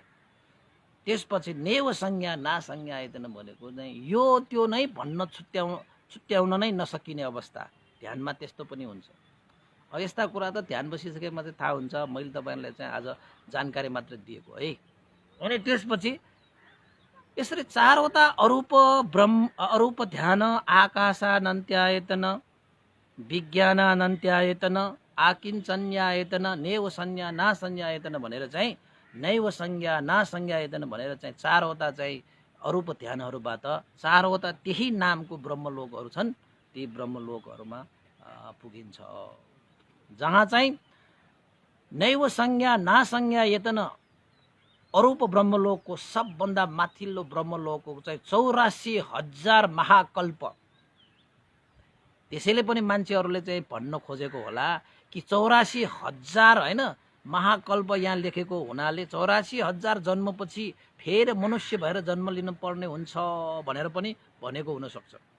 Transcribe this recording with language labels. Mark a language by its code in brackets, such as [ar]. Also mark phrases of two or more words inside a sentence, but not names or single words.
[ne] त्यसपछि नेव संज्ञा नासंज्ञायतन भनेको चाहिँ यो त्यो नै भन्न छुट्याउन नै नसकिने अवस्था ध्यानमा त्यस्तो पनि हुन्छ। अब यस्ता कुरा त ध्यान बसिसकेमा चाहिँ थाहा हुन्छ। मैले तपाईहरुलाई चाहिँ आज जानकारी मात्र दिएको है। अनि त्यसपछि यसरी 4वटा अरूप ध्यान आकाशानन्त्यायतन, विज्ञानानन्त्यायतन, आकिञ्चन्यायतन, नेव संज्ञा नासंज्ञायतन भनेर चाहिँ नैव संज्ञा नासंज्ञायतन भनेर चाहिँ 4वटा चाहिँ अरूप ध्यानहरूबाट 4वटा त्यही नामको ब्रह्मलोकहरू छन्। ती ब्रह्मलोकहरूमा पुगिन्छ जहाँ चाहिँ नैव संज्ञा नासंज्ञायतन अरूप ब्रह्मलोकको सबभन्दा माथिल्लो ब्रह्मलोकको चाहिँ 84,000 महाकल्प। त्यसैले पनि मान्छेहरूले चाहिँ भन्न खोजेको होला कि 84,000 हैन महाकल्प यहाँ लेखेको हुनाले 84,000 जन्मपछि फेरि मनुष्य भएर जन्म लिनु पर्ने हुन्छ भनेर पनि भनेको हुन सक्छ।